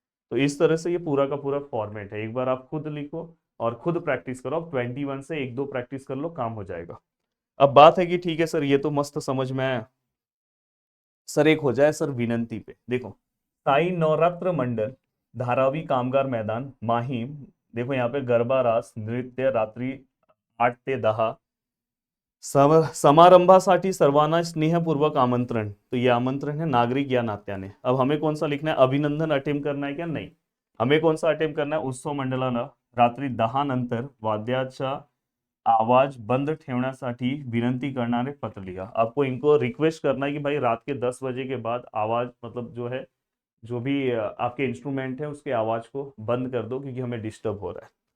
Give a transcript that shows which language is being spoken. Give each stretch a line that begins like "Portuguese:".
Hindi: तो इस तरह से ये पूरा का पूरा फॉर्मेट है, एक बार आप खुद लिखो और खुद प्रैक्टिस करो। अब 21 से एक दो प्रैक्टिस कर लो, काम हो जाएगा। अब बात है कि ठीक है सर ये तो मस्त समझ में आया सर, एक हो जाए सर विनंती पे। देखो साई नवरात्र मंडल, धारावी कामगार मैदान, माहीम। देखो यहाँ पे
Marathi: गरबा रास नृत्य रात्री 8 ते 10, समारंभासाठी सर्वांना स्नेहपूर्वक आमंत्रण।
Hindi: तो ये आमंत्रण है
Marathi: नागरिक या नात्याने।
Hindi: अब हमें कौन सा लिखना है, अभिनंदन अटेम्प्ट करना है क्या, नहीं, हमें कौन सा अटेम्प्ट करना है,
Marathi: उत्सव मंडळाला रात्री 10 नंतर वाद्याचा आवाज बंद ठेवण्यासाठी विनंती करणारे पत्र
Hindi: लिखा। आपको इनको रिक्वेस्ट करना है कि भाई रात के 10 बजे के बाद आवाज मतलब जो है जो भी आपके इंस्ट्रूमेंट है उसके आवाज को बंद कर दो क्योंकि हमें डिस्टर्ब हो रहा है।